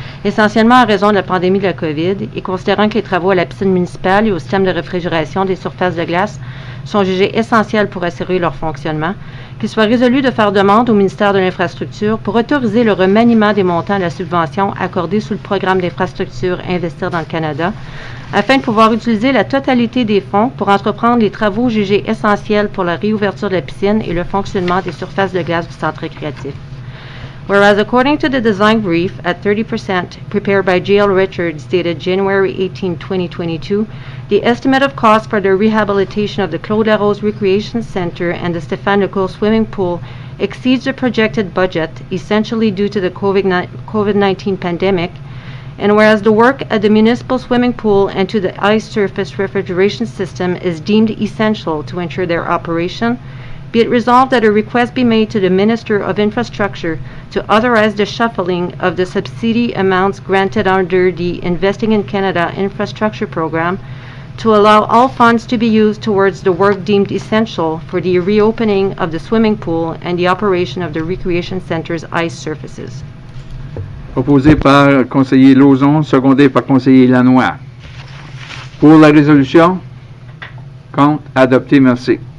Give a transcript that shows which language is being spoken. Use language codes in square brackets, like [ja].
[fr] essentiellement en raison de la pandémie de la COVID, et considérant que les travaux à la piscine municipale et au système de réfrigération des surfaces de glace sont jugés essentiels pour assurer leur fonctionnement, qu'il soit résolu de faire demande au ministère de l'Infrastructure pour autoriser le remaniement des montants de la subvention accordée sous le programme d'infrastructure Investir dans le Canada, afin de pouvoir utiliser la totalité des fonds pour entreprendre les travaux jugés essentiels pour la réouverture de la piscine et le fonctionnement des surfaces de glace du centre récréatif. [en] Whereas according to the design brief at 30% prepared by J.L. Richards dated January 18, 2022, the estimate of cost for the rehabilitation of the Claude Larose Recreation Center and the Stéphane Lecourt swimming pool exceeds the projected budget, essentially due to the COVID-19 pandemic, and whereas the work at the municipal swimming pool and to the ice surface refrigeration system is deemed essential to ensure their operation, be it resolved that a request be made to the Minister of Infrastructure to authorize the shuffling of the subsidy amounts granted under the Investing in Canada Infrastructure Program to allow all funds to be used towards the work deemed essential for the reopening of the swimming pool and the operation of the recreation center's ice surfaces. [fr] Proposé par conseiller Lauzon, secondé par conseiller Lanois. Pour la résolution? Contre? Adopté, merci.